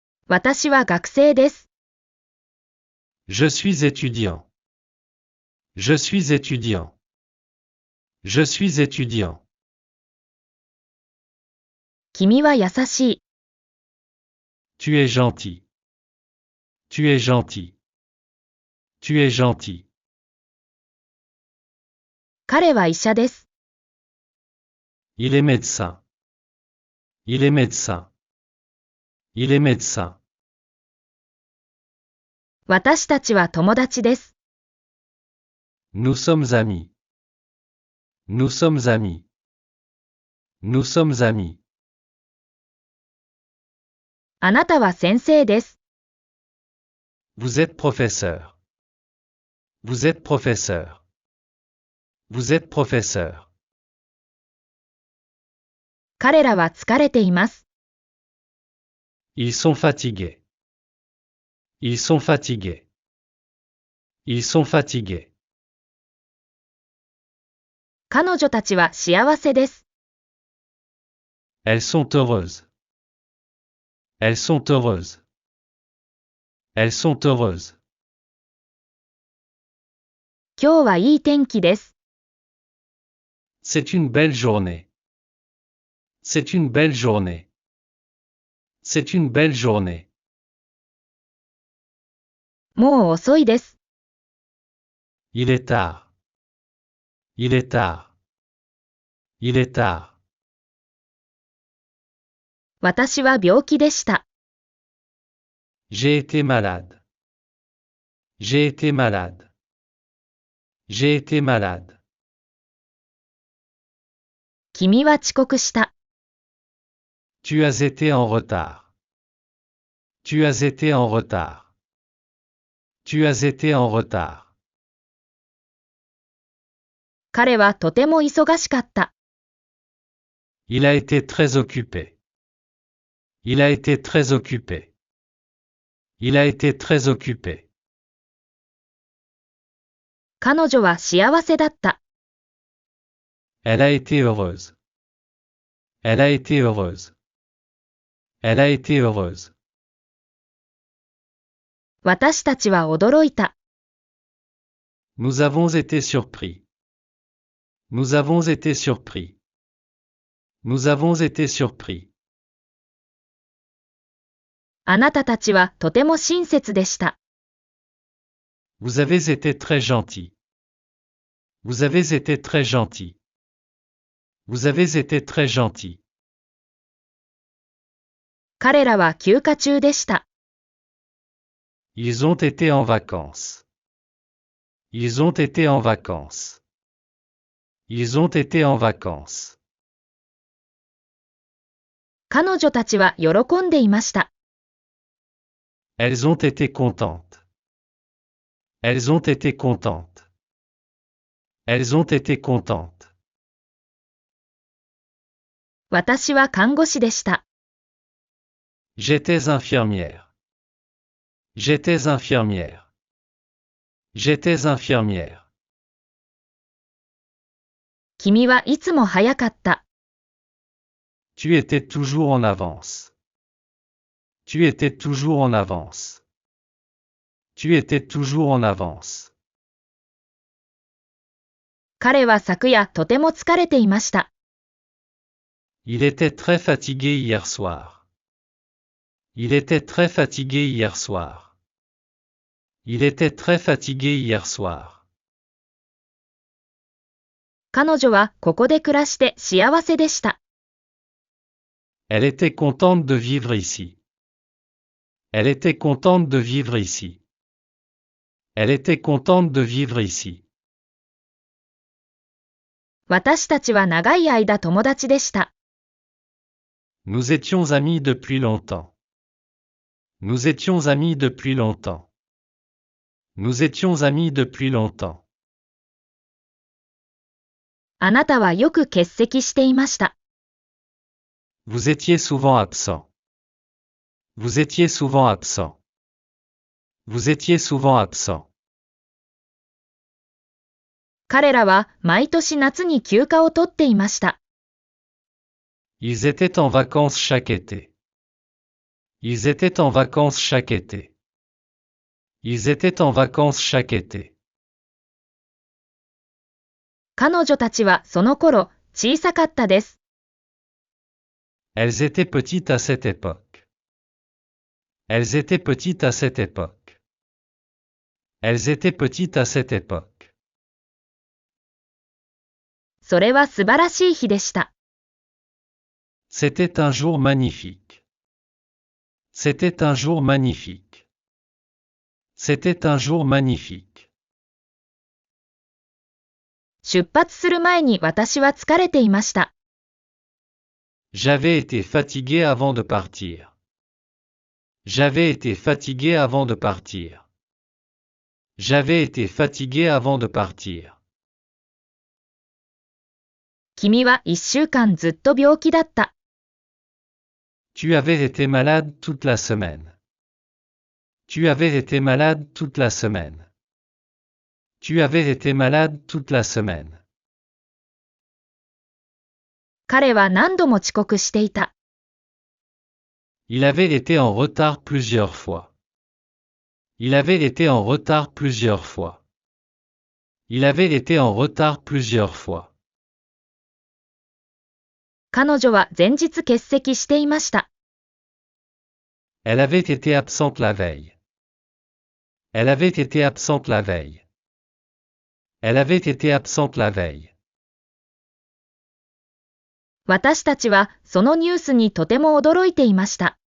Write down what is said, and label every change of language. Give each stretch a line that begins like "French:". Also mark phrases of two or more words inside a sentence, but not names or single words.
Japanese: 私は学生です。
French: Je suis étudiant. Je suis étudiant. Je suis étudiant.
Japanese: 君は優しい。
French: Tu es gentil. Tu es gentil. Tu es gentil.
Japanese: 彼は医者です。
French: Il est médecin. Il est médecin. Il est médecin.
Japanese: 私たちは友達です。
French: Nous sommes amis. Nous sommes amis. Nous sommes amis.
Japanese: あなたは先生です。
French: Vous êtes professeur. Vous êtes professeur. Vous êtes professeur.
Japanese: 彼らは疲れています。
French: Ils sont fatigués. Ils sont fatigués. Ils sont fatigués.
Japanese: 彼女たちは幸せです。
French: Elles sont heureuses. Elles sont heureuses. Elles sont heureuses.
Japanese: 今日はいい天気です。
French: C'est une belle journée. C'est une belle journée. C'est une belle journée.
Japanese: もう遅いです。
French: Il est tard. Il est tard. Il est tard.
Japanese: 私は病気でした。
French: J'ai été malade. J'ai été malade. J'ai été malade.
Japanese: 君は遅刻した。
French: Tu as été en retard. Tu as été en retard. Tu as été en retard.
Japanese: 彼はとても忙しかった。
French: Il a été très occupé. Il a été très occupé. Il a été très occupé.
Japanese: 彼女は幸せだった。
French: Elle a été heureuse. Elle a été heureuse. Elle a été heureuse.
Japanese: 私たちは驚いた。
French: Nous avons été surpris. Nous avons été surpris. Nous avons été surpris.
Japanese: あなたたちはとても親切でした。
French: Vous avez été très gentil. Vous avez été très gentil. Vous avez été très gentil.
Japanese: 彼らは休暇中でした。
French: Ils ont été en vacances. Ils ont été en vacances. Ils ont été en vacances.
Japanese: 彼女たちは喜んでいました。
French: Elles ont été contentes. Elles ont été contentes. Elles ont été contentes.
Japanese: 私は看護師でした。
French: J'étais infirmière. J'étais infirmière. J'étais infirmière.
Japanese: 君はいつも早かった。
French: Tu étais toujours en avance. Tu étais toujours en avance. Tu étais toujours en avance.
Japanese: 彼は昨夜とても疲れていました。
French: Il était très fatigué hier soir. Il était très fatigué hier soir. Il était très fatigué hier soir.
Japanese: 彼女はここで暮らして幸せでした。
French: Elle était contente de vivre ici. Elle était contente de vivre ici. Elle était contente de vivre ici.
Japanese: 私たちは長い間友達でした。
French: Nous étions amis depuis longtemps. Nous étions amis depuis longtemps. Nous étions amis depuis longtemps.
Japanese: あなたはよく欠席していました。
French: Vous étiez souvent absent. Vous étiez souvent absent. Vous étiez souvent absent.
Japanese: 彼らは毎年夏に休暇を取っていました。
French: Ils étaient en vacances chaque été. Ils étaient en vacances chaque été. Ils étaient en vacances chaque été.
Japanese: 彼女たちはその頃、小さかったです。
French: Elles étaient petites à cette époque. Elles étaient petites à cette époque. Elles étaient petites à cette époque.
Japanese: それは素晴らしい日でした。
French: C'était un jour magnifique. C'était un jour magnifique. C'était un jour magnifique.
Japanese: 出発する前に私は疲れていました。
French: J'avais été fatigué avant de partir. J'avais été fatigué avant de partir. J'avais été fatigué avant de partir.
Japanese: 君は1週間ずっと病気だった。
French: Tu avais été malade toute la semaine. Tu avais été malade toute la semaine. Tu avais été malade toute la semaine.
Japanese: 彼は何度も遅刻していた。
French: Il avait été en retard plusieurs fois. Il avait été en retard plusieurs fois. Il avait été en retard plusieurs fois.
Japanese: 彼女は前日欠席していました。
French: Elle avait été absente la veille. Elle avait été absente la veille. Elle avait été absente la veille.
Japanese: 私たちはそのニュースにとても驚いていました。